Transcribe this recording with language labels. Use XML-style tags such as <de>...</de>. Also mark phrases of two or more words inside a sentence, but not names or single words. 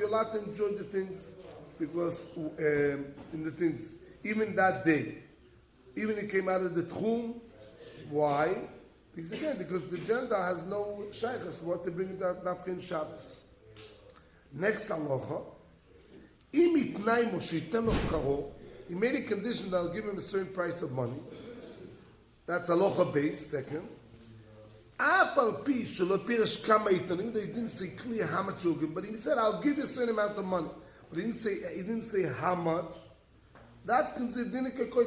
<en>You're allowed to enjoy the things, because in the things, even that day, even it came out of the Tchum. Why? Because again, because the Gentile has no shaykhs what to bring it out</en> <he>נפקין שבת. Next halacha, אם תנאי מה שיתן לו שכרו,</he> <en>he made a condition that I'll give him a certain price of money. That's halacha base.</en> <he>Second, אף על פי שלא פירש כמה איתונים.</he> <en>He didn't say clear how much he'll give, but he said I'll give you a certain amount of money. But he didn't say how much. That's considered dinik.</en>